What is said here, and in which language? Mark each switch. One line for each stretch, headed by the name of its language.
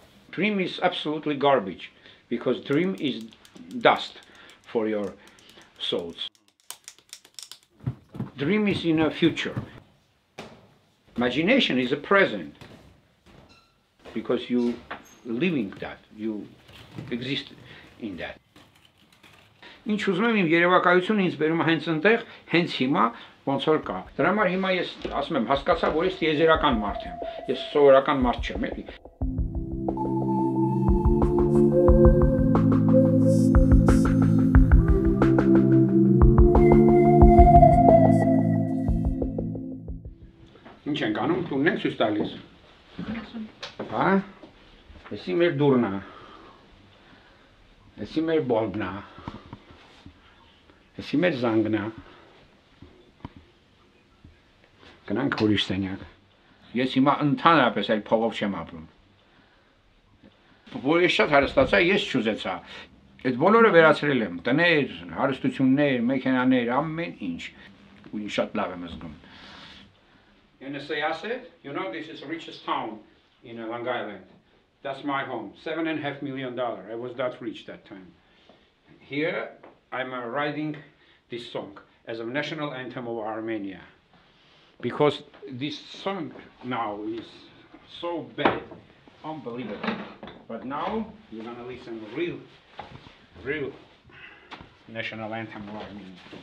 English: Dream is absolutely garbage, because dream is dust for your souls. Dream is in a future. Imagination is a present, because you living that, you exist in that.
Armenian: Ինչ ուզում եմ իմ երևակայությունը ինձ բերում է հենց այնտեղ, հենց հիմա ոնց որ կա։ Դրա համար հիմա ես ասում եմ, հասկացա, որ ես տիեզերական մարդ եմ։ Ես սովորական մարդ չեմ, էլի։ Ինչ ենք անում, տունն ենք ցույց տալիս։ Հա։ Էսի մեր դուրն է։ Էսի մեր բոլբն է։ Էսի մեր զանգն է։ Գնանք ուրիշ սենյակ։ Ես հիմա ընդհանրապես այլ փողով չեմ ապրում։ Որ ես շատ հարստացա, ես չուզեցա։ Այդ բոլորը վերացրել եմ, տներ, հարստություններ, մեքենաներ, ամեն ինչ։ Ու շատ լավ եմ զգում։
English: And as I said, you know, this is the richest town in Long Island. That's my home, $7.5 million. I was that rich that time. Here, I'm writing this song as a national anthem of Armenia. Because this song now is so bad, unbelievable. But now, you're gonna listen to real national anthem of Armenia.